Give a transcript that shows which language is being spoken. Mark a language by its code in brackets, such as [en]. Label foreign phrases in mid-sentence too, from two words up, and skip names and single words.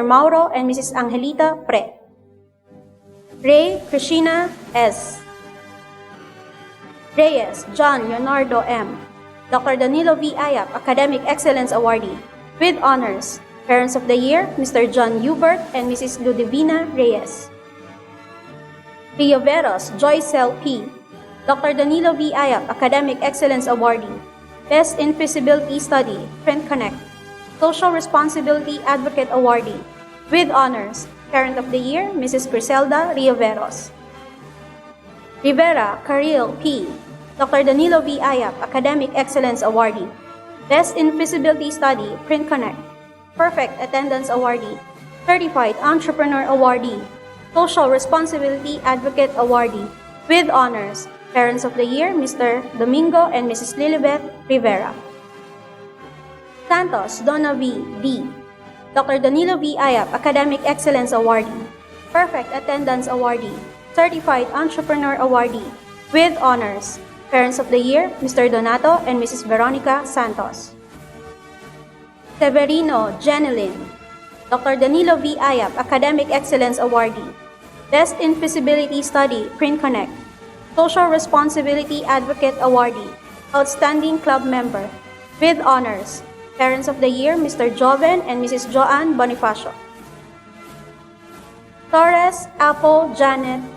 [en] Mauro and Mrs. Angelita Pre. Ray Christina S. Reyes John Leonardo M. Dr. Danilo V. Ayap, Academic Excellence Awardee, with Honors, Parents of the Year, Mr. John Hubert and Mrs. Ludivina Reyes. Rioveros Joycel P. Dr. Danilo V. Ayap, Academic Excellence Awardee, Best in Feasibility Study, Print Connect, Social Responsibility Advocate Awardee, with Honors, Parent of the Year, Mrs. Griselda Rioveros. Rivera Caril P. Dr. Danilo V. Ayap, Academic Excellence Awardee, Best in Feasibility Study, Print Connect, Perfect Attendance Awardee, Certified Entrepreneur Awardee, Social Responsibility Advocate Awardee, with Honors, Parents of the Year, Mr. Domingo and Mrs. Lilibeth Rivera. Santos Donna V. D. Dr. Danilo V. Ayap, Academic Excellence Awardee, Perfect Attendance Awardee, Certified Entrepreneur Awardee, with Honors, Parents of the Year, Mr. Donato and Mrs. Veronica Santos. Severino Jeneline. Dr. Danilo V. Ayap, Academic Excellence Awardee, Best in Feasibility Study, Print Connect, Social Responsibility Advocate Awardee, Outstanding Club Member, with Honors, Parents of the Year, Mr. Joven and Mrs. Joanne Bonifacio. Torres Apple Janet E.